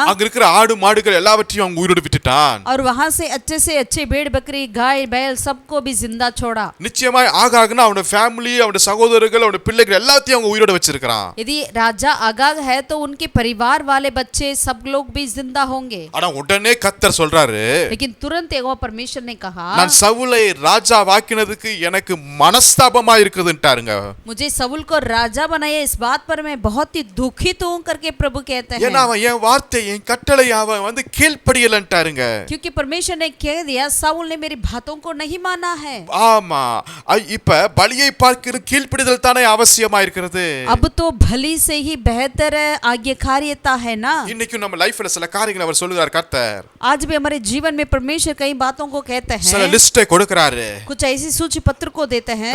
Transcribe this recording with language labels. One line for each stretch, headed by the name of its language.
Tamil: அங்க இருக்கிற ஆடு மாடுகள் எல்லாவற்றையும் அவங்க உயிரோடு விட்டுட்டான்.
Hindi: और वहां से अच्छे भेड़ बकरी, गाय बैल सबको भी जिंदा छोड़ा।
Tamil: நிச்சயமாய் ஆகாகுனா அவனோட ஃபேமிலி, அவனோட சகோதரர்கள், அவனோட பிள்ளைகள் எல்லாத்தையும் அவங்க உயிரோட வச்சிருக்கான்.
Hindi: यदि राजा आगाग है तो उनके परिवार वाले बच्चे सब लोग भी जिंदा होंगे।
Tamil: ஆனா உடனே கர்த்தர் சொல்றாரு,
Hindi: लेकिन तुरंत यहोवा परमेश्वर ने कहा,
Tamil: நான் சவுலை ராஜா வாக்கினதுக்கு எனக்கு மனஸ்தாபமா இருக்குதுன்ட்டாருங்க.
Hindi: मुझे साउल को राजा बनाया, इस बात पर मैं बहुत ही दुखित हूं करके प्रभु कहते हैं।
Tamil: ஏன்னா அவன் என் வார்த்தை, என் கட்டளை அவன் வந்து கீழ்ப்படியலன்ட்டாருங்க.
Hindi: क्योंकि परमेश्वर ने कह दिया, साउल ने मेरी बातों को नहीं माना है।
Tamil: ஆமா, இப்ப பலியை பார்க்கிற கீழ்ப்படிதல் தானே அவசியமா இருக்கிறது.
Hindi: अब तो भली से ही बेहतर आज्ञाकारिता है ना।
Tamil: இன்னைக்கு நம்ம லைஃப்ல சில காரியங்களை அவர் சொல்லுகிறார் கர்த்தர்.
Hindi: आज भी हमारे जीवन में परमेश्वर कई बातों को कहते हैं,
Tamil: சில லிஸ்டை கொடுக்கறாரு.
Hindi: कुछ ऐसी सूची पत्र को देते हैं।